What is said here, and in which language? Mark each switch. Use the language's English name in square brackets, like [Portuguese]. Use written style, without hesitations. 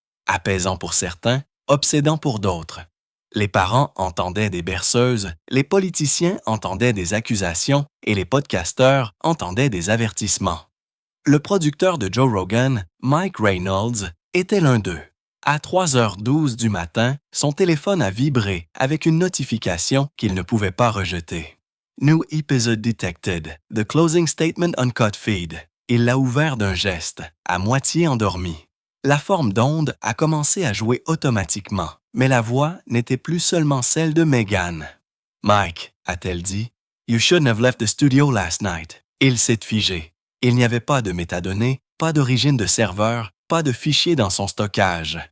[French] Apaisant pour certains, obsédant pour d'autres. Les parents entendaient des berceuses, les politiciens entendaient des accusations et les podcasteurs entendaient des avertissements. Le producteur de Joe Rogan, Mike Reynolds, était l'un d'eux. À 3h12 du matin, son téléphone a vibré avec une notification qu'il ne pouvait pas rejeter. [English] New episode detected. The closing statement uncut feed. [French] Il l'a ouvert d'un geste, à moitié endormi. La forme d'onde a commencé à jouer automatiquement, mais la voix n'était plus seulement celle de Megan. [English] « Mike », [French] a-t-elle dit, [English] « You shouldn't have left the studio last night. » [French] Il s'est figé. Il n'y avait pas de métadonnées, pas d'origine de serveur, pas de fichier dans son stockage.